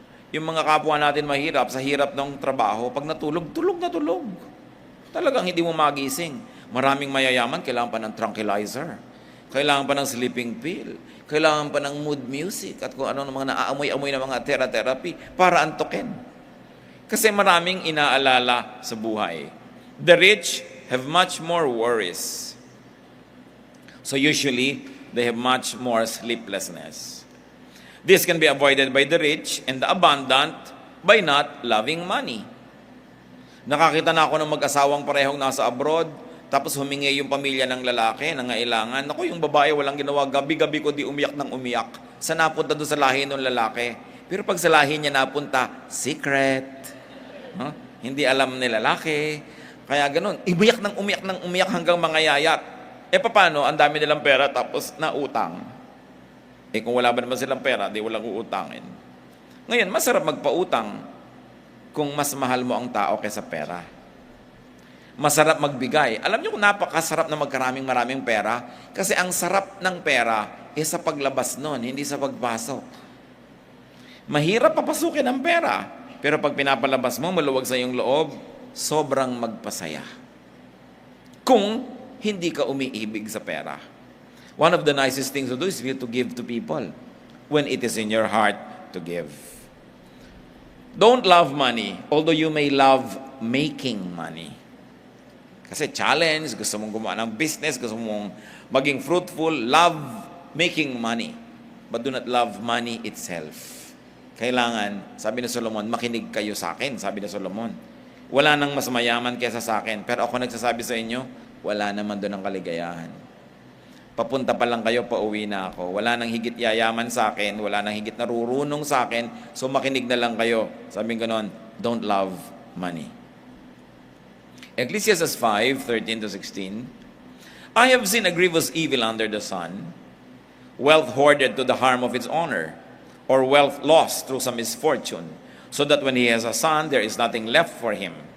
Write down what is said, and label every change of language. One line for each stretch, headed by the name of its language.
Filipino: Yung mga kapwa natin mahirap, sa hirap ng trabaho, pag natulog, tulog na tulog. Talagang hindi mo magising. Maraming mayayaman, kailangan pa ng tranquilizer. Kailangan pa ng sleeping pill. Kailangan pa ng mood music at kung ano ng mga naaamoy-amoy na mga therapy para antukin. Kasi maraming inaalala sa buhay.
English: The rich have much more worries. So usually, they have much more sleeplessness. This can be avoided by the rich and the abundant by not loving money.
Filipino: Nakakita na ako ng mag-asawang parehong nasa abroad, tapos humingi yung pamilya ng lalaki, nangailangan. Ako, yung babae walang ginawa, gabi-gabi ko di umiyak ng umiyak. Sa napunta doon sa lahi ng lalaki. Pero pag sa lahi niya napunta, secret. Huh? Hindi alam ni lalaki. Kaya ganun, umiyak ng umiyak hanggang mga yayat. Paano? Ang dami nilang pera tapos nautang. Kung wala ba naman silang pera, di walang uutangin. Ngayon, masarap magpautang kung mas mahal mo ang tao kaysa pera. Masarap magbigay. Alam niyo kung napakasarap na maraming pera? Kasi ang sarap ng pera sa paglabas nun, hindi sa pagpasok. Mahirap papasukin ang pera. Pero pag pinapalabas mo, maluwag sa iyong loob, sobrang magpasaya. Kung hindi ka umiibig sa pera.
English: One of the nicest things to do is to give to people when it is in your heart to give. Don't love money, although you may love making money.
Filipino: Kasi challenge, gusto mong gumawa ng business, gusto mong maging fruitful,
English: love making money. But do not love money itself.
Filipino: Kailangan, sabi ni Solomon, makinig kayo sa akin, sabi ni Solomon. Wala nang mas mayaman kaysa sa akin. Pero ako nagsasabi sa inyo, wala naman doon ang kaligayahan. Papunta pa lang kayo, pauwi na ako. Wala nang higit yayaman sa akin, wala nang higit narurunong sa akin, so makinig na lang kayo. Sabi ko noon,
English: don't love money. Ecclesiastes 5:13-16, I have seen a grievous evil under the sun, wealth hoarded to the harm of its owner, or wealth lost through some misfortune, so that when he has a son, there is nothing left for him.